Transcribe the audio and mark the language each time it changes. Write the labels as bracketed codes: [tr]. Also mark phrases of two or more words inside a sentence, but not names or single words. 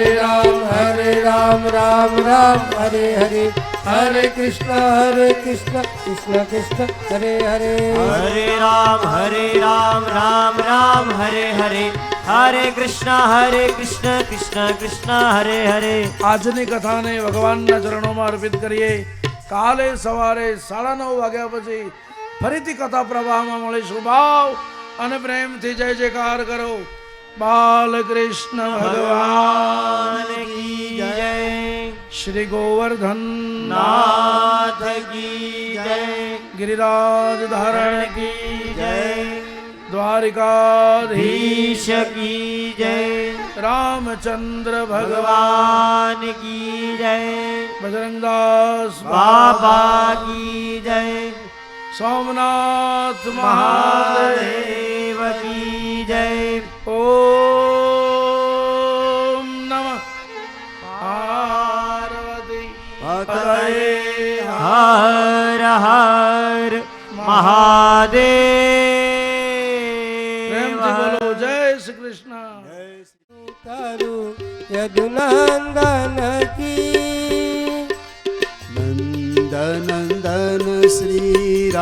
[hi] राम राम हरे हरे. हरे कृष्ण कृष्ण कृष्ण हरे हरे. हरे राम राम हरे हरे. हरे कृष्ण कृष्ण कृष्ण हरे हरे. [gu] આજની કથાને ભગવાનના ચરણોમાં અર્પિત કરીએ. કાલે સવારે 9:30 વાગ્યા પછી ફરીથી કથા પ્રવાહમાં મળીશું. ભાવ અને પ્રેમથી જય જયકાર કરો. બાલકૃષ્ણ ભગવાન [hi] की जय. શ્રી ગોવર્ધન नाथ की जय. गिरिराज धारण की जय. द्वारिकाधीश ईश की जय. रामचंद्र भगवान भगवान की जय. बजरंगदास बाबा की जय. सोमनाथ महादेव महादेव की जय. ओम नमः पार्वती पतये हर हर महादेव. प्रेम से बोलो जय श्री कृष्ण. यदुनंदन की नंदनंदन श्री